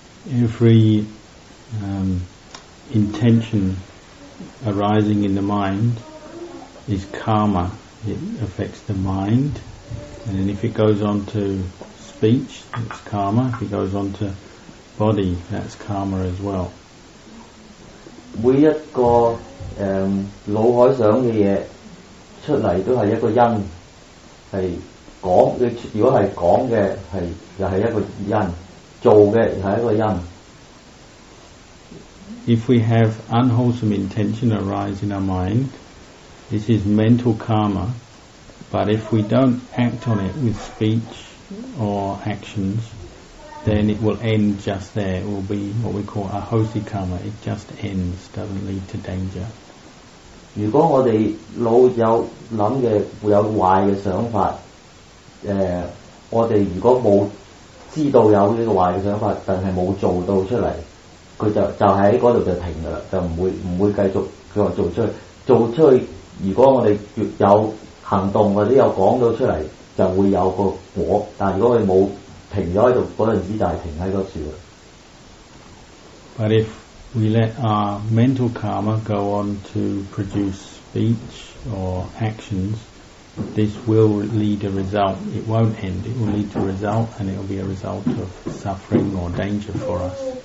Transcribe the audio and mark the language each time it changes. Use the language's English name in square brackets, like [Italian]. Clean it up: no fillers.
[English] Every intention arising in the mind is karma. It affects the mind, and then if it goes on to speech, it's karma. If it goes on to body, that's karma as well. [Cantonese] 每一個腦海想嘅嘢出嚟都係一個因，係講嘅。如果係講嘅係又係一個因，做嘅係一個因。 [English] If we have unwholesome intention arise in our mind, this is mental karma. But if we don't act on it with speech or actions, then it will end just there. It will be what we call ahosi karma. It just ends, doesn't lead to danger. [Cantonese] 如果我哋腦有諗嘅會有壞嘅想法，我哋如果冇知道有呢個壞嘅想法，但係冇做到出嚟，佢就喺嗰度就停㗎啦，就唔會繼續佢話做出去。如果我哋有行動或者有講到出嚟，就會有個果。但係如果佢冇停咗喺度，嗰陣時就係停喺嗰處。 [English] But if we let our mental karma go on to produce speech or actions, this will lead a result. It won't end. It will lead to a result, and it will be a result of suffering or danger for us.